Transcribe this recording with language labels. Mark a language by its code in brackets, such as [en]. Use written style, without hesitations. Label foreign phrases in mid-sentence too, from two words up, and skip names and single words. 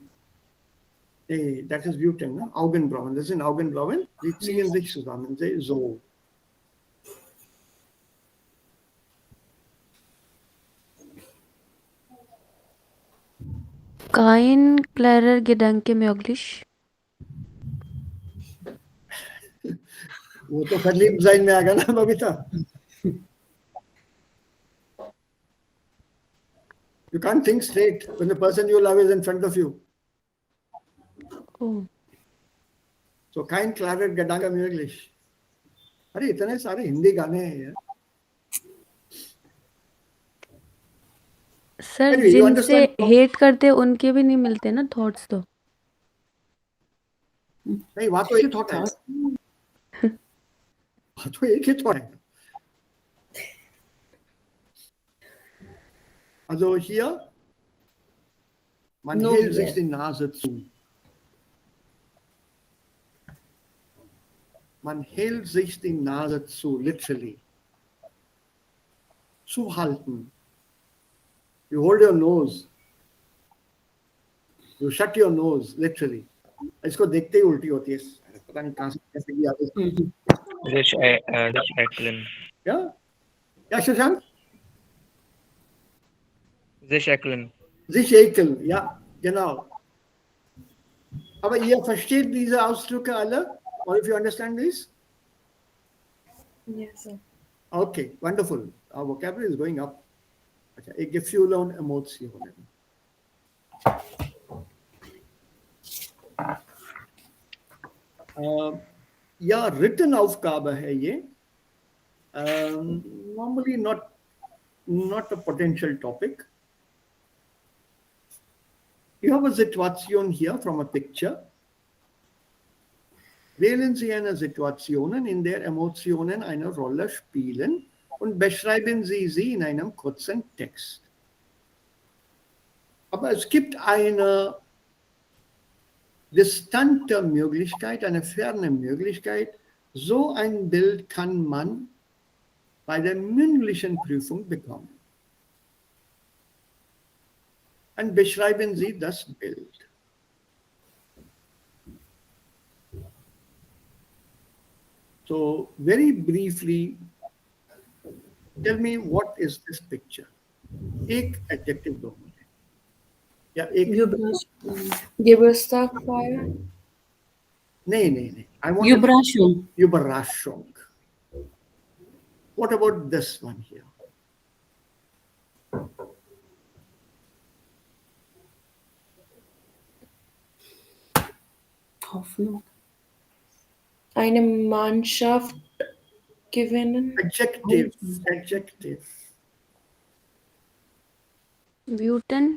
[en] That is [de] wütend, ne? Augenbrauen. Das sind Augenbrauen, die ziehen sich zusammen. So. Kein klarer Gedanke möglich. [hi] वो तो [de] verliebt sein [hi] में आएगा ना बबीता. [en] You can't think straight when the person you love is in front of you. Oh. [de] So kein klarer Gedanke möglich. [hi] अरे इतने सारे हिंदी गाने हैं यार. सर [en] Anyway, you [hi] जिनसे [en] understand? [hi] हेट करते उनके भी नहीं मिलते ना थॉट्स तो. नहीं वहां तो एक थॉट है. वहां तो एक ही थॉट है. [de] Also hier, man [en] No, [de] hält sich [en] yeah. [de] die Nase zu. Man hält sich die Nase zu, literally. Zuhalten. [en] You hold your nose. You shut your nose, literally. [hi] इसको देखते ही उल्टी होती है. पता नहीं कहाँ से कैसे की आदत. [de] Rich Eklund. Ja? Ja, Shashank? Rich Eklund. Sich ekeln, ja, genau. Aber ihr versteht diese Ausdrücke alle? [en] Or if you understand this? Yes, sir. Okay, wonderful. Our vocabulary is going up. [hi] अच्छा, एक [de] Gefühle und Emotionen. Ja, written Aufgabe [hi] है ये. [en] Normally not a potential topic. You have a Situation here from a picture. [de] Wählen Sie eine Situation, in der Emotionen eine Rolle spielen und beschreiben Sie sie in einem kurzen Text. Aber es gibt eine distante Möglichkeit, eine ferne Möglichkeit. So ein Bild kann man bei der mündlichen Prüfung bekommen. Und beschreiben Sie das Bild. [en] So, very briefly, tell me what is this picture? [hi] एक adjective दो मुझे. या एक [de] Geburtstag feiern. Nee. [en] I want [de] Überraschung. Überraschung. [en] What about this one here? [de] Hoffnung. Eine Mannschaft gewinnen. [en] Adjective. [de] Wütend.